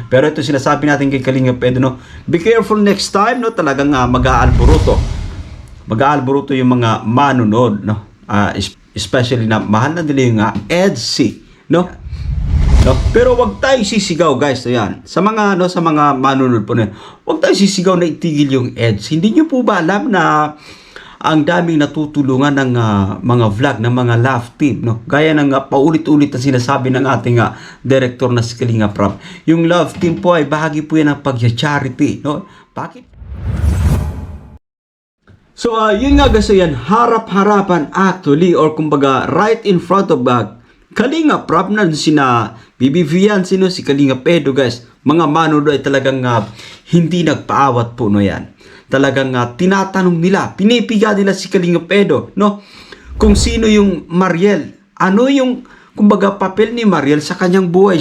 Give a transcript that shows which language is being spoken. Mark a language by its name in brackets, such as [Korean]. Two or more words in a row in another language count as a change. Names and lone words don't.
[Filipino] Pero ito sinasabi natin kay Kalingap Edo, no, [English] be careful next time, [Filipino] no, talagang mag-aalboruto yung mga manunod, no, especially na mahal na nila yung EDSI, no. No? Pero wag tayo sisigaw, guys. Ayan. Sa mga manunod po na, wag tayo sisigaw na itigil yung EDSI. Hindi niyo po ba alam na ang daming natutulungan ng mga vlog, ng mga love team, no? Gaya ng paulit-ulit na sinasabi ng ating director na si Kalingap Rab. Yung love team po ay bahagi po yan ng pag-charity, no? Bakit? So, yun nga guys, yan, harap-harapan actually, or kumbaga [English] right in front of [Filipino] Kalingap Rab na sina BBVan, si Kalingap Edo, guys. Mga manood ay talagang hindi nagpaawat po, no, yan. Talagang tinatanong nila, pinipiga nila si Kalingap Edo, no? Kung sino yung Mariel. Ano yung, kumbaga, papel ni Mariel sa kanyang buhay.